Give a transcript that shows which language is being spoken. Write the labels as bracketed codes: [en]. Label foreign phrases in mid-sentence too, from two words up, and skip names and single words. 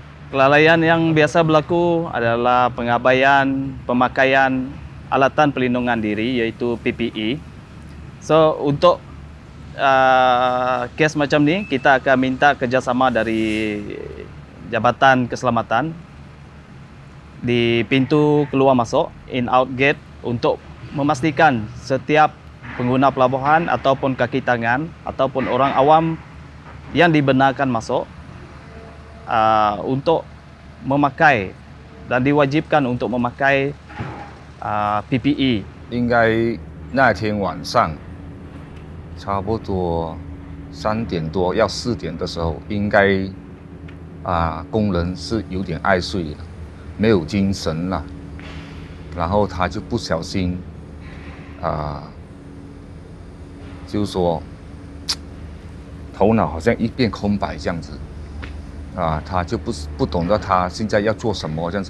[ms] Kelalaian yang biasa berlaku adalah pengabaian pemakaian alatan pelindungan diri, iaitu PPE. So untuk kes macam ni, kita akan minta kerjasama dari Jabatan Keselamatan di pintu keluar masuk, [en] in out gate, [ms] untuk memastikan setiap pengguna pelabuhan ataupun kaki tangan ataupun orang awam yang dibenarkan masuk untuk memakai dan diwajibkan untuk memakai PPE. [zh] 应该那天晚上差不多3点多要4点的时候，应该工人是有点爱睡了，没有精神了，然后他就不小心就是说头脑好像一片空白这样子他就不懂得他现在要做什么这样子。